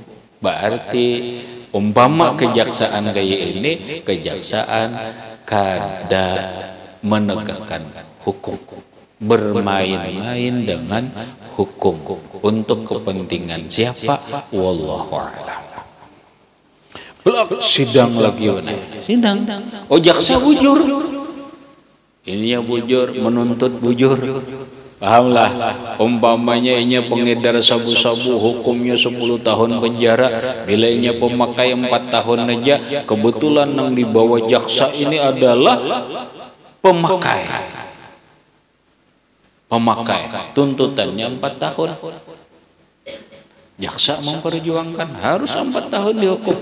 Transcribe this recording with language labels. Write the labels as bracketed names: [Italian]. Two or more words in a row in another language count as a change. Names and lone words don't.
[Banjar] Berarti umpama kejaksaan kayak ini, kejaksaan kada menegakkan hukum. [Indonesian] bermain-main dengan hukum untuk kepentingan siapa? [Arabic] والله أعلم. [Banjar] Belak sidang lagi sidang. Oh jaksa bujur. Ininya bujur, menuntut bujur. Pahamlah, umpamanya inya pengedar sabu-sabu hukumnya 10 tahun penjara, bila inya pemakai 4 tahun aja, kebetulan yang dibawa jaksa ini adalah pemakai, tuntutannya 4 tahun. [Indonesian] Jaksa memperjuangkan harus 4 tahun dihukum.